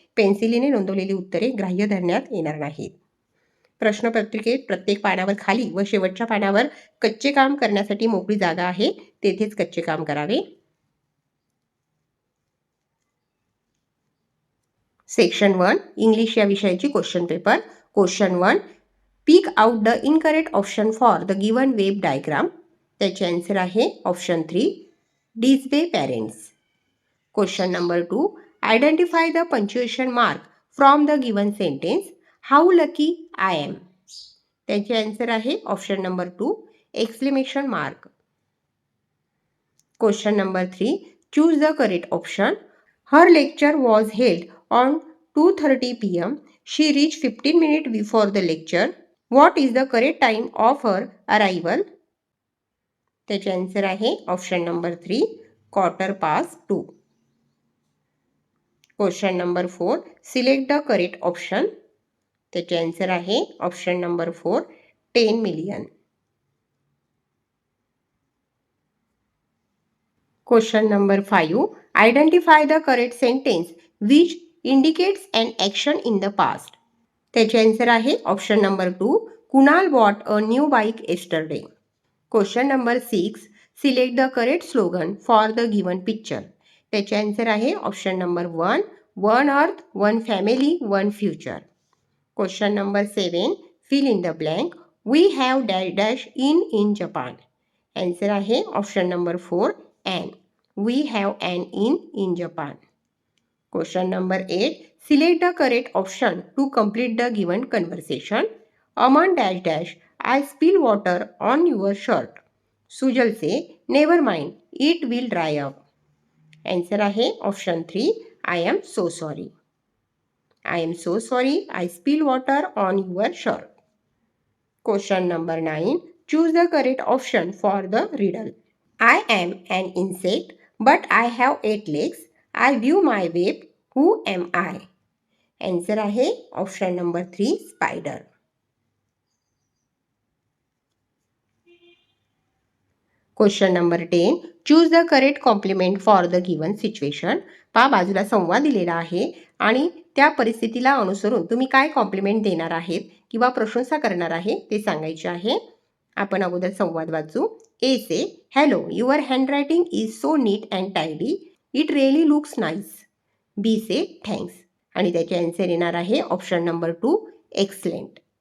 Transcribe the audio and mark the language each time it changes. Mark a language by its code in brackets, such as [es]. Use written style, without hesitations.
[mr] पेन्सिलीने नोंदवलेली उत्तरे ग्राह्य धरण्यात येणार नाहीत. प्रश्नपत्रिकेत प्रत्येक पानावर खाली व शेवटच्या पानावर कच्चे काम करण्यासाठी मोकळी जागा आहे. तेथेच कच्चे काम करावे. सेक्शन 1 इंग्लिश या विषयाची question paper. [en] Question 1 pick out the incorrect option for the given web diagram. [mr] त्याचे आन्सर आहे option 3 डिस्बे parents. [en] Question number 2 identify the punctuation mark from the given sentence how lucky I am. [mr] त्याचे answer आहे option number 2 exclamation mark. [en] Question number 3 choose the correct option. Her lecture was held on 2:30 PM. She reached 15 minutes before the lecture. What is the correct time of her arrival? [mr] त्याचे answer आहे option number 3 2:15. [en] Question number 4 select the correct option. [mr] त्याचे answer आहे option number 4 10 million. [en] Question number 5 identify the correct sentence which indicates an action in the past. [mr] त्याचे answer आहे option number 2 Kunal [en] bought a new bike yesterday. Question number 6 select the correct slogan for the given picture. [mr] त्याचे answer आहे option number 1 [en] One earth one family one future. Question number 7 fill in the blank. We have dash dash in Japan. [mr] Answer आहे option number 4 [en] An. We have an in Japan. Question number 8 select the correct option to complete the given conversation. Aman dash dash I spill water on your shirt. Sujal say never mind it will dry up. Answer आहे option 3 I am so sorry. I am so sorry I spill water on your shirt. Question number 9 choose the correct option for the riddle. I am an insect but I have 8 legs. I view my web. Who am I? [mr] Answer आहे option number 3 spider. [en] Question number 10 choose the correct compliment for the given situation. [mr] पहा बाजूला संवाद दिलेला आहे आणि त्या परिस्थितीला अनुसरून तुम्ही काय कॉम्प्लिमेंट देणार आहेत किंवा प्रशंसा करणार आहे ते सांगायचे आहे. आपण अगोदर संवाद वाचू. [en] A says hello your handwriting is so neat and tidy. It really looks nice. B says thanks [mr] आणि त्याचे आन्सर येणार आहे [en] Option number 2 excellent.